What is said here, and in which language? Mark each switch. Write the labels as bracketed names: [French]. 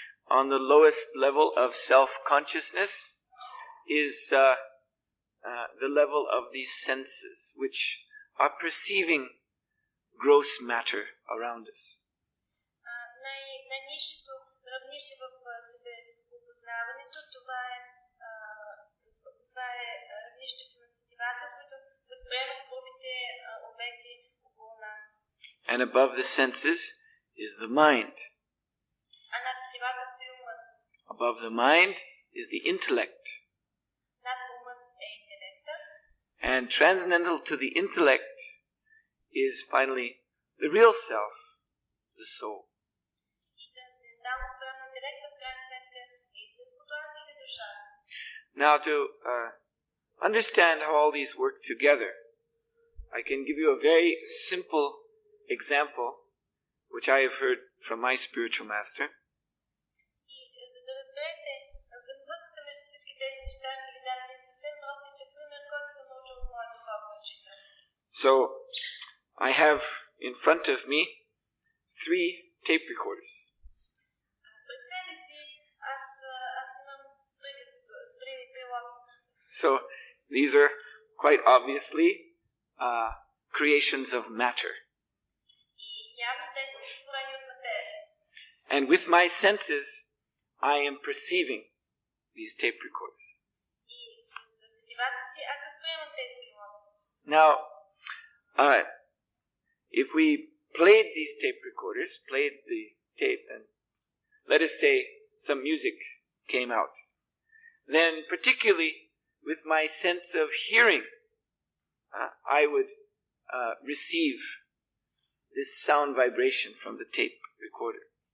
[English] On the lowest level of self-consciousness is the level of these senses which are perceiving gross matter around us. [Bulgarian] Най-низшето равнище в себеопознаването, това е равнището на сетивата, които възприемат грубите обекти около нас. [English] And above the senses is the mind. [Bulgarian] А над сетивата стои умът. [English] Above the mind is the intellect. [Bulgarian] Над умът е интелектът. [English] And transcendental to the intellect is finally the real self, the soul. [Bulgarian] И трансцендентално спрямо интелекта в крайна сметка е истинското аз или душата. [English] Now to understand how all these work together, I can give you a very simple example which I have heard from my spiritual master. [Bulgarian] И за да разберете взаимовръзката между всички тези неща, ще ви дам един съвсем простичък пример, който съм научил от моя духовен учител. [English] So I have in front of me 3 tape recorders. [Bulgarian] Пред себе си аз имам три лостовища. [English] So these are quite obviously creations of matter. [Bulgarian] И явно те са сътворени от материя. [English] And with my senses, I am perceiving these tape recorders. [Bulgarian] И с сетивата си аз възприемам тези лостовища. [English] Now, if we played these tape recorders, played the tape, and let us say some music came out, then particularly with my sense of hearing, I would receive this sound vibration from the tape recorder.